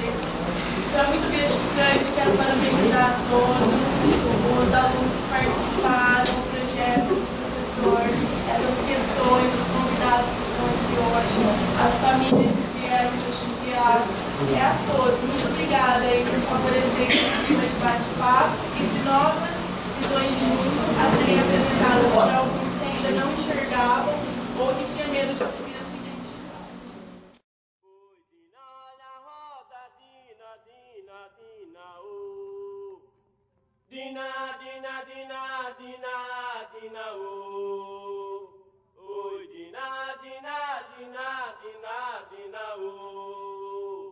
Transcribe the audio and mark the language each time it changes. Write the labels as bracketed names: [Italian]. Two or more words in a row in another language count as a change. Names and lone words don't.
[Portuguese] Então é muito gratificante, quero parabenizar a todos os alunos que participaram do projeto do professor, essas questões, os convidados que estão aqui hoje, as famílias que vieram prestigiar. A todos, muito obrigada aí por favorecer esse clima de bate-papo e de novas visões de mundo a serem apresentadas por alguns que ainda não enxergavam ou que tinham medo de assumir a sua identidade. Dina, dina, dina, dina, dina, oh. Oi, dina, dina, dina, dina, dina, oh.